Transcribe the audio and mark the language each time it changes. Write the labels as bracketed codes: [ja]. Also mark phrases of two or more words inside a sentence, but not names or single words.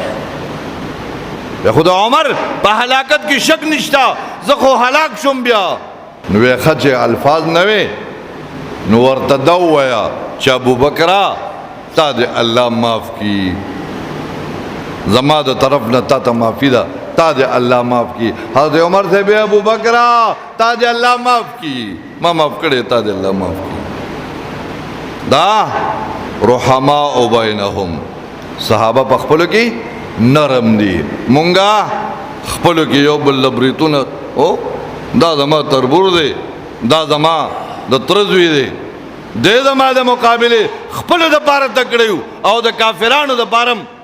[ps] شو بیا خو د عمر په هلاکت کې شک نشته زه خو هلاک شم بیا نو وی ښه چې الفاظ نه وی نو ورته دا ووایه چې ابوبکره تا دې الله معاف کی زما د طرف نه تا ته معافي ده تا دې الله معاف کی حضرت عمر سے بے ابوبکره تا دې الله معاف کی ما معاف کړې تا دې الله معاف کی دا [ar] رحماء بینهم [ps] صحابه په خپلو کې نرم دي مونږه خپلو کې یو بل لبریتونه او دا زما تربور دی دا زما د ترزوی دی دې زما د مقابله خپلو د پاره تکړیو او د کافرانو د پارم